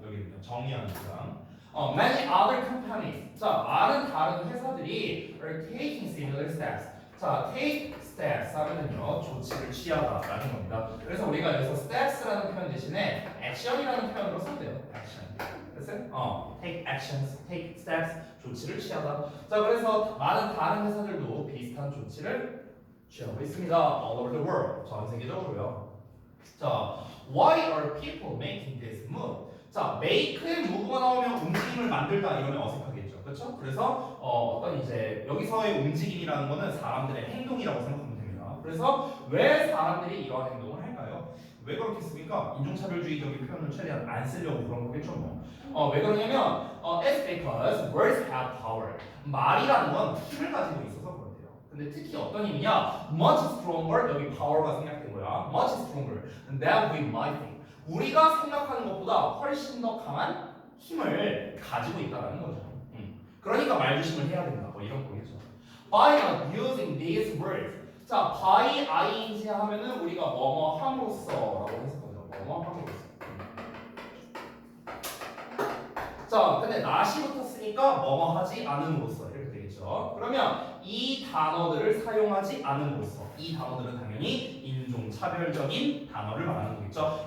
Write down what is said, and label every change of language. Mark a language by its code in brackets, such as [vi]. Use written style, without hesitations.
[ko] 여기는요, 정리하는 문장. [en] Many other companies. [ko] 자, 많은 다른 회사들이 [en] are taking similar steps. [ko] 자, take steps 하면은요 조치를 취하다라는 겁니다. 그래서 우리가 여기서 steps라는 표현 대신에 action이라는 표현으로 썼대요. action. 됐어요? [en] take actions, take steps, [ko] 조치를 취하다. 자, 그래서 많은 다른 회사들도 비슷한 조치를 취하고 있습니다. [en] All over the world, [ko] 전 세계적으로요. [en] 자, why are people making this move? [ko] 자, make의 move가 나오면 움직임을 만들다 이러면 어색하겠죠, 그렇죠? 그래서 어떤 이제 여기서의 움직임이라는 거는 사람들의 행동이라고 생각하면 됩니다. 그래서 왜 사람들이 이러한 행동을 할까요? 왜 그렇겠습니까? 인종차별주의적인 표현을 최대한 안 쓰려고 그런 거겠죠 뭐. 왜 그러냐면 [en] it's because words have power. [ko] 말이라는 건 힘을 가지고 있어서 그렇대요. 근데 특히 어떤 힘이냐? [en] much stronger, [ko] 여기 power가 생략된 거야. [en] much stronger than we might think. [ko] 우리가 생각하는 것보다 훨씬 더 강한 힘을 가지고 있다는 거죠. 그러니까 말조심을 해야 된다. 뭐 이런 거겠죠. [en] By not using these words. [ko] 자, by ing 하면은 우리가 뭐뭐 함으로써라고 해석하죠. 뭐뭐 함으로써. 자, 근데 not이 붙었으니까 뭐뭐 하지 않음으로써 이렇게 되겠죠. 그러면 이 단어들을 사용하지 않음으로써, 이 단어들은 당연히 인종차별적인 단어를 말하는 거겠죠.